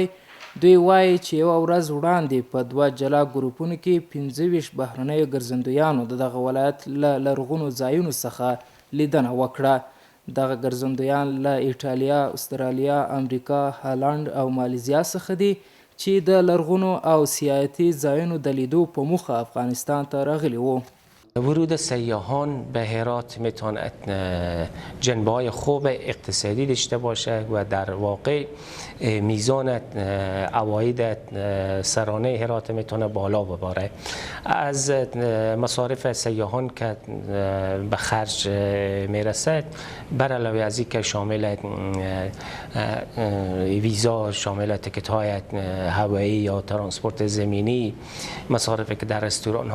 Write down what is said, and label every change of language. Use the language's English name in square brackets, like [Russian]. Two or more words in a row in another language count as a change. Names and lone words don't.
[Pashto] دوی وایي چې یوه ورځ وړاندې په 2 جلا ګروپونو کې 25 بهرنیو ګرځندویانو دغه ولایت له لرغونو ځایونو څخه لیدنه وکړه. دغه ګرځندویان له ایټالیا، استرالیا، امریکا، هالند او مالیزیا څخه دي چې د لرغونو او سیاحتي ځایونو د لیدو په موخه افغانستان ته راغلي وو. [Persian] ورود سیاحان به هرات میتواند جنبه‌های خوب اقتصادی داشته باشه و در واقع میزان عواید سرانه هرات میتونه بالا ببره. از مصارف سیاحان که به خرج میرسد بر علاوه از اینکه شامل ویزا، شامل تیکت های هوایی یا ترانسپورت زمینی، مصارفی که در رستوران